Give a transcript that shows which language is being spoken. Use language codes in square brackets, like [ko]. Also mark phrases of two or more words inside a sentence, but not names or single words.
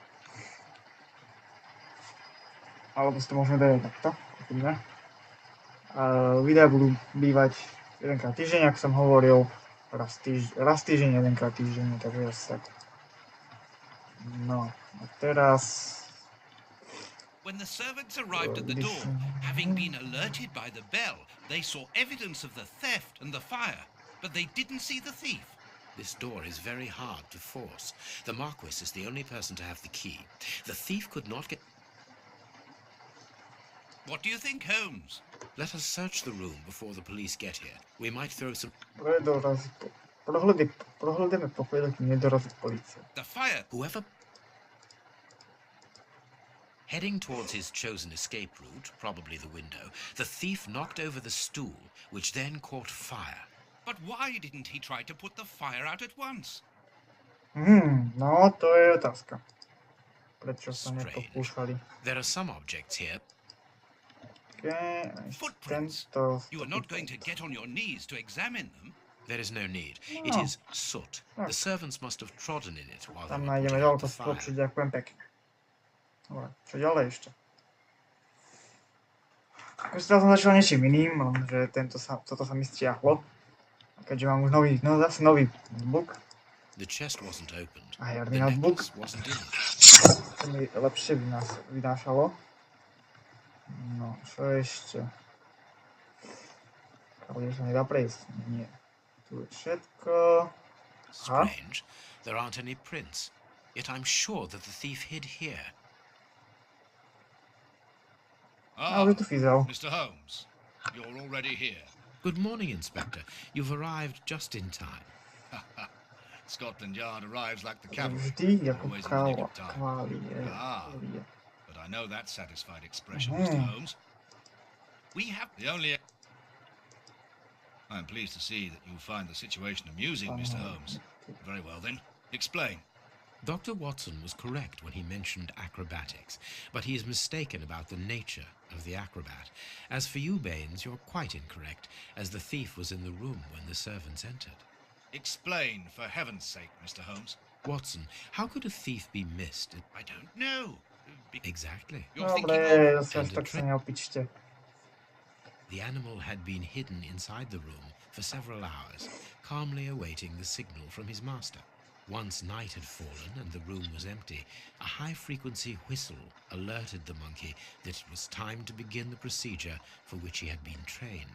[sk] Alebo si to môžeme dať takto. Videá budú bývať jedenkrát týždeň, ako som hovoril, raz týždeň, jedenkrát týždeň, takže asi tak. No, a teraz... [en] When the servants arrived at the door, having been alerted by the bell, they saw evidence of the theft and the fire, but they didn't see the thief. This door is very hard to force. The Marquis is the only person to have the key. The thief could not get... What do you think, Holmes? Let us search the room before the police get here. We might throw some... [sk] Prohľadíme pokoj, dokým nedorazí polícia. [en] The fire... Whoever... Heading towards his chosen escape route, probably the window, the thief knocked over the stool, which then caught fire. But why didn't he try to put the fire out at once? [sk] No, to je otázka. Prečo sa nepokúšali? [en] There are some objects here. Footprints. You are not going to get on your knees to examine them. There is no need. It is soot. The servants must have trodden in it while they [sk] Tam [en] were [sk] nájdeme [en] putting out [sk] toľko [en] the fire. [sk] spočiť, ďakujem pekne. Dobre, čo ďalej ešte? Teraz som začal niečím iným, lenže toto sa mi stiahlo. A keďže mám už zase nový notebook. [en] The chest wasn't opened. [sk] A [en] The [sk] herný notebook. [en] necklace wasn't in it. [sk] To mi lepšie vynášalo. No, čo ešte? Ale sa nedá prejsť. Nie. Tu je všetko. [en] Strange. There aren't any prints. Yet I'm sure that the thief hid here. [sk] Ale tu fyzel. [en] Mr. Holmes, you're already here. Good morning, Inspector. You've arrived just in time. Scotland Yard arrives like the cavalry. [sk] Vždy ako [en] Always in the nick of time. [sk] kavalie. [en] But I know that satisfied expression, Mr. Holmes. We have the only... I'm pleased to see that you find the situation amusing, Mr. Holmes. Very well, then. Explain. Dr. Watson was correct when he mentioned acrobatics, but he is mistaken about the nature of the acrobat. As for you, Baines, you're quite incorrect, as the thief was in the room when the servants entered. Explain, for heaven's sake, Mr. Holmes. Watson, how could a thief be missed? I don't know. Exactly. You're thinking [sk] Dobre, [en] of... [sk] zase až tak sa neopičte. [en] The animal had been hidden inside the room for several hours, calmly awaiting the signal from his master. Once night had fallen and the room was empty, a high-frequency whistle alerted the monkey that it was time to begin the procedure for which he had been trained.